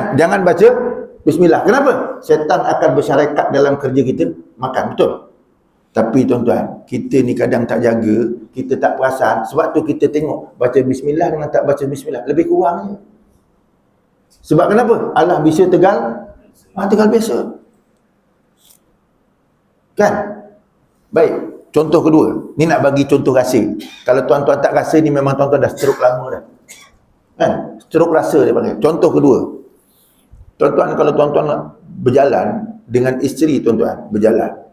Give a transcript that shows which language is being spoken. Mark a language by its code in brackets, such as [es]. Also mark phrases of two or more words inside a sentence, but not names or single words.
[ms] Jangan baca bismillah. Kenapa? Syaitan akan bersyarikat dalam kerja kita makan. Betul? Tapi tuan-tuan, kita ni kadang tak jaga, kita tak perasan. Sebab tu kita tengok baca bismillah dengan tak baca bismillah lebih kurang je. Sebab kenapa? Allah bisa tegal, tegal biasa. Kan? Baik, contoh kedua. Ni nak bagi contoh rasa. Kalau tuan-tuan tak rasa ni memang tuan-tuan dah stroke lama dah. Kan? Stroke rasa dia panggil. Contoh kedua. Tuan-tuan, kalau tuan-tuan nak berjalan dengan isteri tuan-tuan, berjalan.